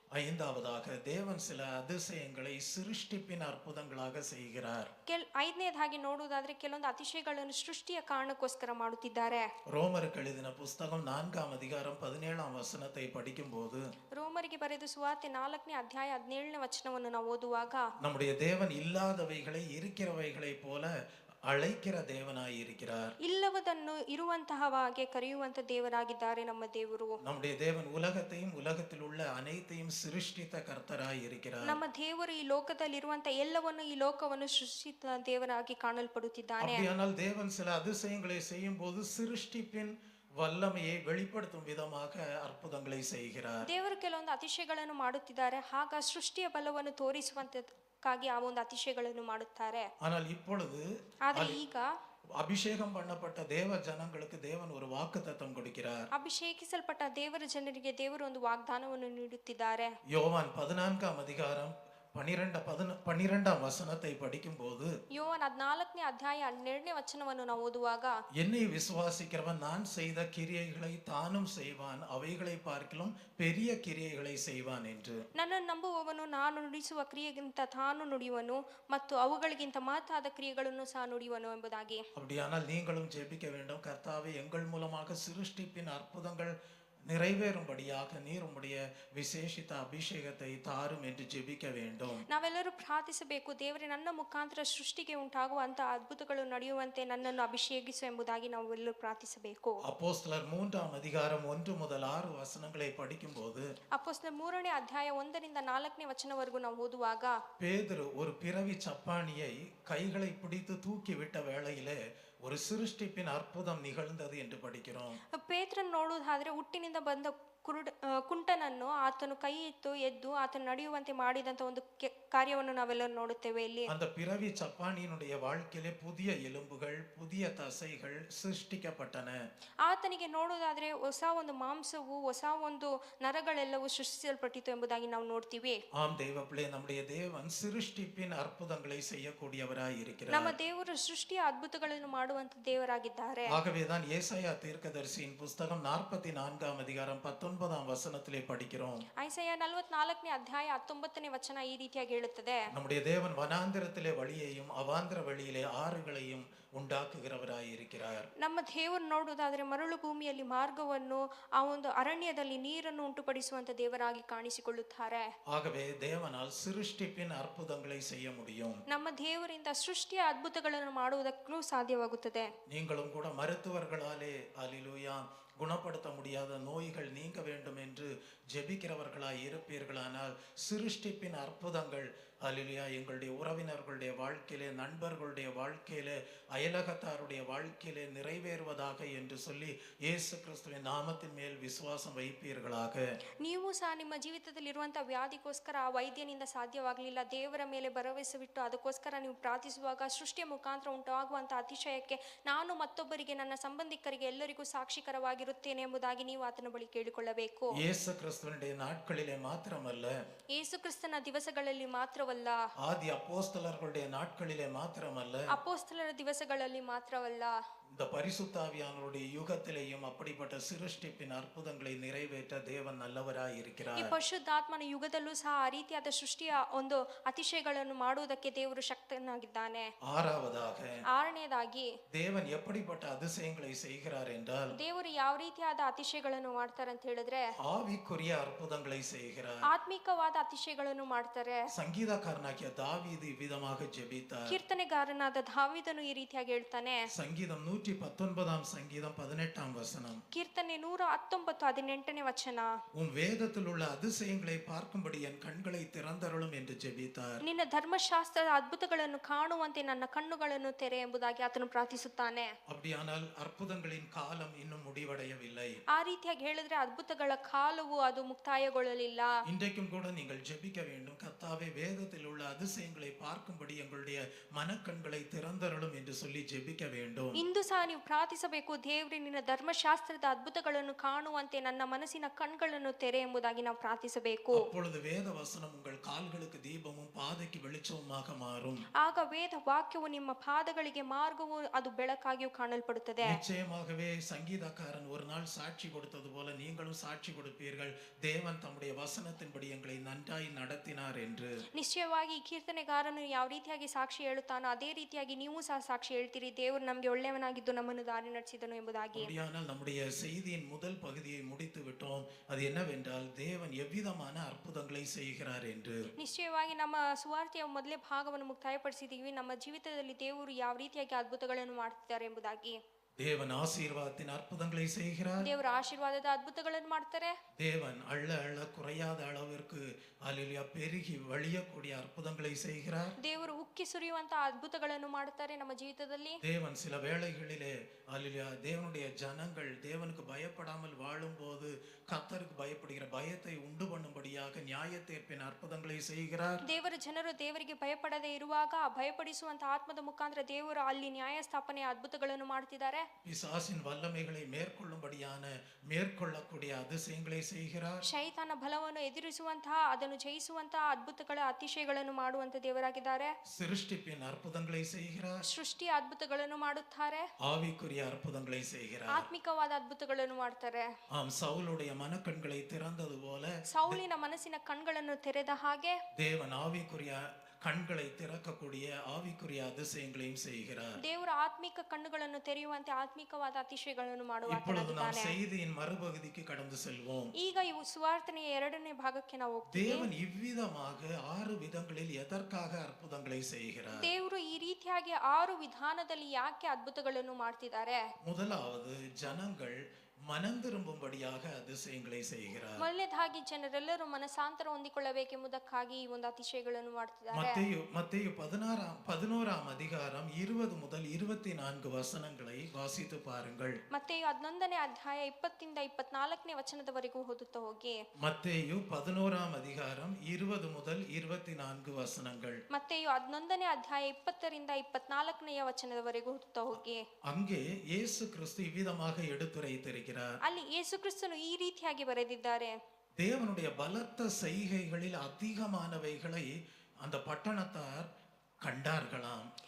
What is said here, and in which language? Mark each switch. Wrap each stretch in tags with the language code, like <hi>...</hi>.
<ta>ஐந்தாவதாக தேவன் சில அதிசயங்களை சிருஷ்டிப்பின் அற்புதங்களாக செய்கிறார்.</ta> <kn>ಐದನೇದಾಗಿ ನೋಡುವುದಾದ್ರೆ ಕೆಲವೊಂದು ಅತಿಶಯಗಳನ್ನು ಸೃಷ್ಟಿಯ ಕಾರಣಕ್ಕೋಸ್ಕರ ಮಾಡುತ್ತಿದ್ದಾರೆ.</kn> <ta>ரோமருக்கு எழுதின புஸ்தகம் 4ஆம் அதிகாரம் 17ஆம் வசனத்தை படிக்கும்போது,</ta> <kn>ರೋಮರಿಗೆ ಬರೆದ ಸುವಾರ್ತೆ 4ನೇ ಅಧ್ಯಾಯ 17ನೇ ವಚನವನ್ನು ನಾವು ಓದುವಾಗ,</kn> <ta>நம்முடைய தேவன் இல்லாதவைகளை இருக்கிறவைகளை போல அழைக்கிற தேவனாய் இருக்கிறார்.</ta> <kn>ಇಲ್ಲವದನ್ನು ಇರುವಂತಹ ಹಾಗೆ ಕರೆಯುವಂತ ದೇವರಾಗಿದ್ದಾರೆ ನಮ್ಮ ದೇವರು.</kn> <ta>நம்முடைய தேவன் உலகத்தையும் உலகத்தில் உள்ள அனைத்தையும் சிருஷ்டித்த கர்த்தராய் இருக்கிறார்.</ta> <kn>ನಮ್ಮ ದೇವರು ಈ ಲೋಕದಲ್ಲಿರುವಂತ ಎಲ್ಲವನ್ನು ಈ ಲೋಕವನ್ನು ಸೃಷ್ಟಿಸಿದ ದೇವರಾಗಿ ಕಾಣಲ್ಪಡುತ್ತಿದ್ದಾನೆ.</kn> <ta>அப்படியானால் தேவன் சில அதிசயங்களை செய்யும் போது சிருஷ்டிப்பின் வல்லமையை வெளிப்படுத்தும் விதமாக அற்புதங்களை செய்கிறார்.</ta> <kn>ದೇವರು ಕೆಲವೊಂದು ಅತಿಶಯಗಳನ್ನು ಮಾಡುತ್ತಿದ್ದಾರೆ, ಆಗ ಸೃಷ್ಟಿಯ ಬಲವನ್ನು ತೋರಿಸುವಂತಕ್ಕಾಗಿ ಆ ಒಂದು ಅತಿಶಯಗಳನ್ನು ಮಾಡುತ್ತಾರೆ.</kn> <ta>ஆனால் இப்பொழுது</ta> <kn>ಆದ್ರೆ ಈಗ</kn> <ta>அபிஷேகம் பண்ணப்பட்ட தேவ ஜனங்களுக்கு தேவன் ஒரு வாக்குத்தத்தம் கொடுக்கிறார்.</ta> <kn>ಅಭಿಷೇಕಿಸಲ್ಪಟ್ಟ ದೇವರ ಜನರಿಗೆ ದೇವರು ಒಂದು ವಾಗ್ದಾನವನ್ನು ನೀಡುತ್ತಿದ್ದಾರೆ.</kn> <ta>யோவான் 14ஆம் அதிகாரம் 12ஆம் வசனத்தை படிக்கும்போது,</ta> <kn>ಯೋವಾನ್ 14ನೇ ಅಧ್ಯಾಯ 12ನೇ ವಚನವನ್ನು ನಾವು ಓದುವಾಗ,</kn> <ta>என்னை விசுவாசிக்கிறவன் நான் செய்த கிரியைகளை தானும் செய்வான், அவைகளை பார்க்கிலும் பெரிய கிரியைகளை செய்வான் என்று.</ta> <kn>ನನ್ನನ್ನು ನಂಬುವವನು ನಾನು ನುಡಿಸುವ ಕ್ರಿಯೆಗಿಂತ ತಾನು ನುಡಿಯುವನು ಮತ್ತು ಅವುಗಳಿಗಿಂತ ಮಹತ್ತಾದ ಕ್ರಿಯೆಗಳನ್ನು ಸಹ ನುಡಿಯುವನು ಎಂಬುದಾಗಿ.</kn> <ta>அப்படியானால் நீங்களும் ஜெபிக்க வேண்டும், கர்த்தாவே எங்கள் மூலமாக சிருஷ்டிப்பின் அற்புதங்கள் நிறைவேறும்படியாக நீர் உம்முடைய விசேஷித்த அபிஷேகத்தை தாரும் என்று ஜெபிக்க வேண்டும்.</ta> <kn>ನಾವೆಲ್ಲರೂ ಪ್ರಾರ್ಥಿಸಬೇಕು, ದೇವರೇ ನನ್ನ ಮುಖಾಂತರ ಸೃಷ್ಟಿಗೆ ಉಂಟಾಗುವಂತ ಅದ್ಭುತಗಳು ನಡೆಯುವಂತೆ ನನ್ನನ್ನು ಅಭಿಷೇಕಿಸು ಎಂಬುದಾಗಿ ನಾವು ಎಲ್ಲರೂ ಪ್ರಾರ್ಥಿಸಬೇಕು.</kn> <ta>அப்போஸ்தலர் 3ஆம் அதிகாரம் 1 முதல் 6 வசனங்களை படிக்கும்போது,</ta> <kn>ಅಪೊಸ್ತಲರ 3ನೇ ಅಧ್ಯಾಯ 1ರಿಂದ 4ನೇ ವಚನವರೆಗೂ ನಾವು ಓದುವಾಗ,</kn> <ta>பேதுரு ஒரு பிறவி சப்பானியை கைகளை பிடித்து தூக்கி விட்ட வேளையிலே ஒரு சிருஷ்டிப்பின் அற்புதம் நிகழ்ந்தது என்று படிக்கிறோம்.</ta> <kn>ಪೇತ್ರನ್ ನೋಡುವುದಾದ್ರೆ ಹುಟ್ಟಿನಿಂದ ಬಂದ ಕುಂಟನನ್ನು ಆತನು ಕೈ ಇತ್ತು ಎದ್ದು ಆತನು ನಡೆಯುವಂತೆ ಮಾಡಿದಂತ ಒಂದು ಕಾರ್ಯವನ್ನು ನಾವೆಲ್ಲರೂ ನೋಡುತ್ತೇವೆ. ಇಲ್ಲಿ</kn> <ta>அந்த பிறவி சப்பானியினுடைய வாழ்க்கையிலே புதிய எலும்புகள் புதிய தசைகள் சிருஷ்டிக்கப்பட்டன.</ta> <kn>ಆತನಿಗೆ ನೋಡುವುದಾದ್ರೆ ಹೊಸ ಒಂದು ಮಾಂಸವು ಹೊಸ ಒಂದು ನರಗಳೆಲ್ಲವೂ ಸೃಷ್ಟಿಸಲ್ಪಟ್ಟಿತು ಎಂಬುದಾಗಿ ನಾವು ನೋಡ್ತೀವಿ.</kn> <ta>ஆம் தேவ பிள்ளை, நம்முடைய தேவன் சிருஷ்டிப்பின் அற்புதங்களை செய்யக்கூடியவராய் இருக்கிறார்.</ta> <kn>ನಮ್ಮ ದೇವರು ಸೃಷ್ಟಿಯ ಅದ್ಭುತಗಳನ್ನು ಮಾಡುವಂತ ದೇವರಾಗಿದ್ದಾರೆ.</kn> <ta>ஆகவேதான் ஏசாயா தீர்க்கதரிசியின் புஸ்தகம் 44ஆம் அதிகாரம் 19ஆம் வசனத்திலே படிக்கிறோம்.</ta> <kn>ಐಸಾಯ 44ನೇ ಅಧ್ಯಾಯ 19ನೇ ವಚನ ಈ ರೀತಿಯಾಗಿ ಹೇಳುತ್ತದೆ,</kn> <ta>நம்முடைய தேவன் வனாந்திரத்திலே வழியையும் அவாந்திர வழியிலே ஆறுகளையும் ಉಂಟಾಕುகிறವರಾಗಿ இருக்கிறார்.</ta> <kn>ನಮ್ಮ ದೇವರು ನೋಡುವುದಾದ್ರೆ ಮರಳು ಭೂಮಿಯಲ್ಲಿ ಮಾರ್ಗವನ್ನು ಆ ಒಂದು ಅರಣ್ಯದಲ್ಲಿ ನೀರನ್ನು ಉಂಟುಪಡಿಸುವಂತ ದೇವರಾಗಿ ಕಾಣಿಸಿಕೊಳ್ಳುತ್ತಾರೆ.</kn> <ta>ஆகவே தேவனால் சிருஷ்டிப்பின் அற்புதங்களை செய்ய முடியும்.</ta> <kn>ನಮ್ಮ ದೇವರಿಂದ ಸೃಷ್ಟಿಯ ಅದ್ಭುತಗಳನ್ನು ಮಾಡುವುದಕ್ಕೂ ಸಾಧ್ಯವಾಗುತ್ತದೆ.</kn> <ta>நீங்களும் கூட மருத்துவர்களாலே அல்லேலூயா குணப்படுத்த முடியாத நோய்கள் நீங்க வேண்டும் என்று ஜெபிக்கிறவர்களாய் இருப்பீர்களானால் சிருஷ்டிப்பின் அற்புதங்கள் அல்லேலூயா எங்களுடைய உறவினர்களுடைய வாழ்க்கையிலே, நண்பர்களுடைய வாழ்க்கையிலே, அயலகத்தாருடைய வாழ்க்கையிலே நிறைவேறுவதாக என்று சொல்லி இயேசு கிறிஸ்துவின் நாமத்தின் மேல் விசுவாசம் வைப்பீர்களாக.</ta> <kn>ನೀವು ಸಹ ನಿಮ್ಮ ಜೀವಿತದಲ್ಲಿರುವಂಥ ವ್ಯಾಧಿಗೋಸ್ಕರ ಆ ವೈದ್ಯನಿಂದ ಸಾಧ್ಯವಾಗಲಿಲ್ಲ, ದೇವರ ಮೇಲೆ ಭರವಸೆ ಬಿಟ್ಟು ಅದಕ್ಕೋಸ್ಕರ ನೀವು ಪ್ರಾರ್ಥಿಸುವಾಗ ಸೃಷ್ಟಿಯ ಮುಖಾಂತರ ಉಂಟಾಗುವಂಥ ಅತಿಶಯಕ್ಕೆ ನಾನು ಮತ್ತೊಬ್ಬರಿಗೆ, ನನ್ನ ಸಂಬಂಧಿಕರಿಗೆ ಎಲ್ಲರಿಗೂ ಸಾಕ್ಷಿಕರವಾಗಿರುತ್ತೇನೆ ಎಂಬುದಾಗಿ ನೀವು ಆತನ ಬಳಿ ಕೇಳಿಕೊಳ್ಳಬೇಕು.</kn> <ta>இயேசு கிறிஸ்துவினுடைய நாட்களிலே மாத்திரமல்ல,</ta> <kn>ಯೇಸು ಕ್ರಿಸ್ತನ ದಿವಸಗಳಲ್ಲಿ ಮಾತ್ರವಲ್ಲ,</kn> <ta>ஆதி அப்போஸ்தலர்களுடைய நாட்களிலே மாத்திரமல்ல,</ta> <kn>ಅಪೋಸ್ತಲರ ದಿವಸಗಳಲ್ಲಿ ಮಾತ್ರವಲ್ಲ,</kn> <ta>இந்த பரிசுத்தாவியானவருடைய யுகத்திலேயும் அப்படிப்பட்ட சிருஷ்டிப்பின் அற்புதங்களை நிறைவேற்ற தேவன் நல்லவராய்</ta> <kn>ಈ</kn> <ta>இருக்கிறார்.</ta> <kn>ಪರಿಶುದ್ಧಾತ್ಮನ ಯುಗದಲ್ಲೂ ಸಹ ಆ ರೀತಿಯಾದ ಸೃಷ್ಟಿಯ ಒಂದು ಅತಿಶಯಗಳನ್ನು ಮಾಡುವುದಕ್ಕೆ ದೇವರು ಶಕ್ತನಾಗಿದ್ದಾನೆ.</kn> <ta>ஆறாவதாக,</ta> <kn>ಆರನೇದಾಗಿ</kn> <ta>தேவன் எப்படிப்பட்ட அதிசயங்களை செய்கிறார் என்றால்,</ta> <kn>ದೇವರು ಯಾವ ರೀತಿಯಾದ ಅತಿಶಯಗಳನ್ನು ಮಾಡ್ತಾರೆ ಅಂತ ಹೇಳಿದ್ರೆ</kn> <ta>ஆவிக்குரிய அற்புதங்களை செய்கிறார்.</ta> <kn>ಆತ್ಮಿಕವಾದ ಅತಿಶಯಗಳನ್ನು ಮಾಡ್ತಾರೆ.</kn> <ta>சங்கீதக்காரனாகிய தாவீது இவ்விதமாக ஜெபித்தார்.</ta> <kn>ಕೀರ್ತನೆಗಾರನಾದ ದಾವೀದನು ಈ ರೀತಿಯಾಗಿ ಹೇಳ್ತಾನೆ.</kn> <ta>சங்கீதம் 119 சங்கீதம் 18 வசனம்.</ta> <kn>ಕೀರ್ತನೆ 119:18 ವಚನ.</kn> <ta>உன் வேதத்தில் உள்ள அதிசயங்களை பார்க்கும்படி என் கண்களை திறந்தருளும் என்று ஜெபித்தார்.</ta> <kn>ನಿನ್ನ ಧರ್ಮಶಾಸ್ತ್ರದ ಅದ್ಭುತಗಳನ್ನು ಕಾಣುವಂತೆ ನನ್ನ ಕಣ್ಣುಗಳನ್ನು ತೆರೆ ಎಂಬುದಾಗಿ ಆತನು ಪ್ರಾರ್ಥಿಸುತ್ತಾನೆ.</kn> <ta>அப்படியானால் அற்புதங்களின் காலம் இன்னும் முடிவடையவில்லை.</ta> <kn>ಆ ರೀತಿಯಾಗಿ ಹೇಳಿದ್ರೆ ಅದ್ಭುತಗಳ ಕಾಲವು ಅದು ಮುಕ್ತಾಯಗೊಳ್ಳಲಿಲ್ಲ.</kn> <ta>இன்றைக்கும் கூட நீங்கள் ஜெபிக்க வேண்டும். கர்த்தாவே, வேதத்தில் உள்ள அதிசயங்களை பார்க்கும்படி எங்களுடைய மனக்கண்களை திறந்தருளும் என்று சொல்லி ஜெபிக்க வேண்டும்.</ta> <kn>ಇಂದು ಸಹ ನೀವು ಪ್ರಾರ್ಥಿಸಬೇಕು, ದೇವರೇ ನಿನ್ನ ಧರ್ಮಶಾಸ್ತ್ರದ ಅದ್ಭುತಗಳನ್ನು ಕಾಣುವಂತೆ ನನ್ನ ಮನಸ್ಸಿನ ಕಣ್ಗಳನ್ನು ತೆರೆ ಎಂಬುದಾಗಿ ನಾವು ಪ್ರಾರ್ಥಿಸಬೇಕು.</kn> <ta>அப்பொழுது வேத வசனம் உங்கள் கால்களுக்கு தீபமும் பாதைக்கு வெளிச்சமுமாக மாறும்.</ta> <kn>ಆಗ ವೇದ ವಾಕ್ಯವು ನಿಮ್ಮ ಪಾದಗಳಿಗೆ ಮಾರ್ಗವು, ಅದು ಬೆಳಕಾಗಿಯೂ ಕಾಣಲ್ಪಡುತ್ತದೆ.</kn> <ta>நிச்சயமாகவே சங்கீதக்காரன் ஒரு நாள் சாட்சி கொடுத்தது போல நீங்களும் சாட்சி கொடுப்பீர்கள், தேவன் தம்முடைய வசனத்தின்படி எங்களை நன்றாய் நடத்தினார் என்று.</ta> <kn>ನಿಶ್ಚಯವಾಗಿ ಈ ಕೀರ್ತನೆಗಾರನು ಯಾವ ರೀತಿಯಾಗಿ ಸಾಕ್ಷಿ ಹೇಳುತ್ತಾನೋ ಅದೇ ರೀತಿಯಾಗಿ ನೀವು ಸಹ ಸಾಕ್ಷಿ ಹೇಳ್ತೀರಿ, ದೇವರು ನಮಗೆ ಒಳ್ಳೆಯವನಾಗಿದ್ದು ನಮ್ಮನ್ನು ದಾರಿ ನಡೆಸಿದನು ಎಂಬುದಾಗಿ.</kn> <ta>அப்படியானால் நம்முடைய செய்தியின் முதல் பகுதியை முடித்து விட்டோம். அது என்னவென்றால், தேவன் எவ்விதமான அற்புதங்களை செய்கிறார் என்று.</ta> <kn>ನಿಶ್ಚಯವಾಗಿ ನಮ್ಮ ಸುವಾರ್ತೆಯ ಮೊದಲೇ ಭಾಗವನ್ನು ಮುಕ್ತಾಯಪಡಿಸಿದ್ದೀವಿ. ನಮ್ಮ ಜೀವಿತದಲ್ಲಿ ದೇವರು ಯಾವ ರೀತಿಯಾಗಿ ಅದ್ಭುತಗಳನ್ನು ಮಾಡ್ತಿದ್ದಾರೆ ಎಂಬುದಾಗಿ.</kn> <ta>தேவன் ஆசீர்வாதத்தின் அற்புதங்களை செய்கிறார்.</ta> <kn>ದೇವರ ಆಶೀರ್ವಾದದ ಅದ್ಭುತಗಳನ್ನು ಮಾಡ್ತಾರೆ.</kn> <ta>தேவன் அள்ள அள்ள குறையாத அளவிற்கு அல்லேலூயா பெருகி வழியக்கூடிய அற்புதங்களை செய்கிறார்.</ta> <kn>ದೇವರು ಉಕ್ಕಿ ಸುರಿಯುವಂತ ಅದ್ಭುತಗಳನ್ನು ಮಾಡುತ್ತಾರೆ ನಮ್ಮ ಜೀವಿತದಲ್ಲಿ.</kn> <ta>தேவன் சில வேளைகளிலே அல்லேலூயா தேவனுடைய ஜனங்கள் தேவனுக்கு பயப்படாமல் வாழும்போது கர்த்தருக்கு பயப்படுகிற பயத்தை உண்டு பண்ணும்படியாக நியாய தீர்ப்பின் அற்புதங்களை செய்கிறார்.</ta> <kn>ದೇವರ ಜನರು ದೇವರಿಗೆ ಭಯಪಡದೆ ಇರುವಾಗ ಭಯಪಡಿಸುವಂತ ಆತ್ಮದ ಮುಖಾಂತರ ದೇವರು ಅಲ್ಲಿ ನ್ಯಾಯ ಸ್ಥಾಪನೆಯ ಅದ್ಭುತಗಳನ್ನು ಮಾಡುತ್ತಿದ್ದಾರೆ.</kn> <ta>பிசாசின் வல்லமைகளை மேற்கொள்ளக்கூடிய அதிசயங்களை செய்கிறார்.</ta> <kn>ಶೈತಾನ ಬಲವನ್ನು ಎದುರಿಸುವಂತಹ, ಅದನ್ನು ಜಯಿಸುವಂತಹ ಅದ್ಭುತಗಳ ಅತಿಶಯಗಳನ್ನು ಮಾಡುವಂತ ದೇವರಾಗಿದ್ದಾರೆ.</kn> <ta>சிருஷ்டிப்பின் அற்புதங்களை செய்கிறார்.</ta> <kn>ಸೃಷ್ಟಿಯ ಅದ್ಭುತಗಳನ್ನು ಮಾಡುತ್ತಾರೆ.</kn> <ta>ஆவிக்குரிய அற்புதங்களை செய்கிறார்.</ta> <kn>ಆತ್ಮಿಕವಾದ ಅದ್ಭುತಗಳನ್ನು ಮಾಡ್ತಾರೆ.</kn> <ta>ஆம், சவுலுடைய மனக்கண்களை திறந்தது போல</ta> <kn>ಸೌಲಿನ ಮನಸ್ಸಿನ ಕಣ್ಗಳನ್ನು ತೆರೆದ ಹಾಗೆ</kn> <ta>தேவன் ஆவிக்குரிய கண்களை திறக்கக்கூடிய ஆவிக்குரிய அதிசயங்களையும் செய்கிறார்.</ta> <kn>ದೇವರ ಆತ್ಮಿಕ ಕಣ್ಣುಗಳನ್ನು ತೆರೆಯುವಂತೆ ಆತ್ಮಿಕವಾದ ಅತಿಶಯಗಳನ್ನು ಮಾಡುವ</kn> <ta>இப்பொழுது நாம்</ta> <kn>ಆತನಾಗಿದ್ದಾನೆ.</kn> <ta>செய்தியின் மறுபகுதிக்கு கடந்து செல்வோம்.</ta> <kn>ಈಗ ಇವು ಸುವಾರ್ತೆಯ 2ನೇ ಭಾಗಕ್ಕೆ ನಾವು ಹೋಗ್ತೀವಿ.</kn> <ta>தேவன் இவ்விதமாக 6 விதங்களில் எதற்காக அற்புதங்களை செய்கிறார்?</ta> <kn>ದೇವರು ಈ ರೀತಿಯಾಗಿ 6 ವಿಧಾನದಲ್ಲಿ ಯಾಕೆ ಅದ್ಭುತಗಳನ್ನು ಮಾಡ್ತಿದ್ದಾರೆ?</kn> <ta>முதலாவது, ஜனங்கள் மனம் திரும்பும்படியாக அதிசயங்களை செய்கிறார்.</ta> <kn>ಮೊದಲನೇದಾಗಿ ಜನರೆಲ್ಲರೂ ಮನಸಾಂತರ ಹೊಂದಿಕೊಳ್ಳಬೇಕೆಂಬುದಕ್ಕಾಗಿ ಈ ಒಂದು ಅತಿಶಯಗಳನ್ನು ಮಾಡ್ತಿದ್ದಾರೆ.</kn> <ta>மத்தேயு 11 அதிகாரம் 20 முதல் 24 வசனங்களை வாசித்து பாருங்கள்.</ta> <kn>ಮತ್ತೆಯು 11ನೇ ಅಧ್ಯಾಯ 20 ರಿಂದ 24ನೇ ವಚನದವರೆಗೂ ಓದುತ್ತಾ ಹೋಗಿ.</kn> <ta>மத்தேயு 11 அதிகாரம் 20 முதல் 24 வசனங்கள்.</ta> <kn>ಮತ್ತೆಯು 11ನೇ ಅಧ್ಯಾಯ 20 ರಿಂದ 24ನೇ ವಚನದವರೆಗೂ ಓದುತ್ತಾ ಹೋಗಿ.</kn> <ta>அங்கே இயேசு கிறிஸ்து இவ்விதமாக எடுத்துரைத்திருக்கிறார்.</ta> <kn>ಅಲ್ಲಿ ಯೇಸು ಕ್ರಿಸ್ತನು ಈ ರೀತಿಯಾಗಿ ಬರೆದಿದ್ದಾರೆ.</kn> <ta>தேவனுடைய பலத்த செய்கைகளில் அதிகமானவைகளை அந்த பட்டணத்தார் கண்டார்களாம்.</ta>